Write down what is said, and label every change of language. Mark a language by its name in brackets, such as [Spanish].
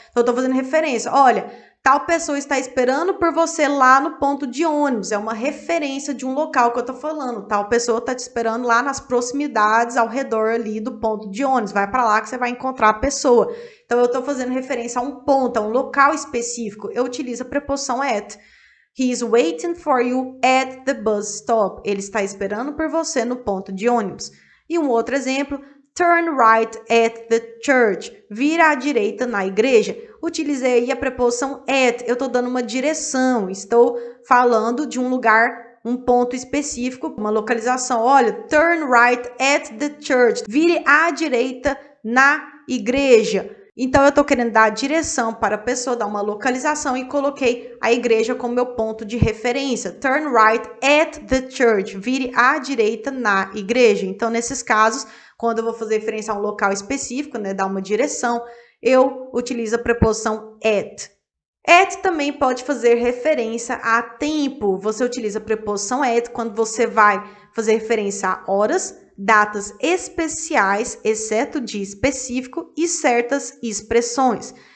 [Portuguese] Então, eu estou fazendo referência. Olha, tal pessoa está esperando por você lá no ponto de ônibus. É uma referência de um local que eu estou falando. Tal pessoa está te esperando lá nas proximidades, ao redor ali do ponto de ônibus. Vai para lá que você vai encontrar a pessoa. Então, eu estou fazendo referência a um ponto, a um local específico. Eu utilizo a preposição at. [English] He is waiting for you at the bus stop. [Portuguese] Ele está esperando por você no ponto de ônibus. E um outro exemplo, [English] turn right at the church. [Portuguese] Vira à direita na igreja. Utilizei aí a preposição at. Eu estou dando uma direção. Estou falando de um lugar, um ponto específico, uma localização. Olha, [English] turn right at the church. [Portuguese] Vire à direita na igreja. Então, eu estou querendo dar a direção para a pessoa, dar uma localização e coloquei a igreja como meu ponto de referência. [English] Turn right at the church. [Portuguese] Vire à direita na igreja. Então, nesses casos, quando eu vou fazer referência a um local específico, né, dar uma direção, eu utilizo a preposição at. At também pode fazer referência a tempo. Você utiliza a preposição at quando você vai fazer referência a horas, datas especiais, exceto dia específico, e certas expressões.